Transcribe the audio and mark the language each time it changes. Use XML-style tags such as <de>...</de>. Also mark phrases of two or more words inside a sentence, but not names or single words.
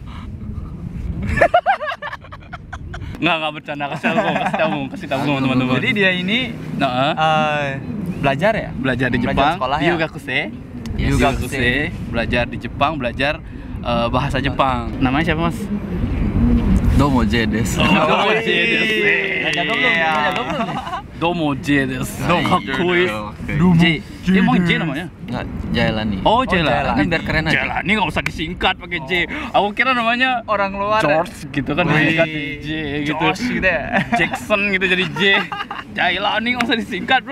<id>Nggak bercanda, kasih tahu teman-teman. Jadi dia ini belajar ya? Belajar di Belajar Jepang, sekolah ya? Yugakuse, belajar di Jepang, belajar bahasa Jepang. Namanya siapa, Mas?</id> <ja>どうも J です. どうも J です.</ja> <id>Jaga belum? Jaga belum nih?</id> <ja>どうも J です.</ja> <id>Nah, Kakui. Domo J. Dia emang J namanya? Enggak, Jailani. Oh, Jailani. Kan biar keren aja. Jailani nggak usah disingkat pakai J. Aku kira namanya Orang luar. George gitu kan, disingkat J gitu. George gitu ya. Jackson gitu jadi J. Jailani nggak usah disingkat, bro.</id>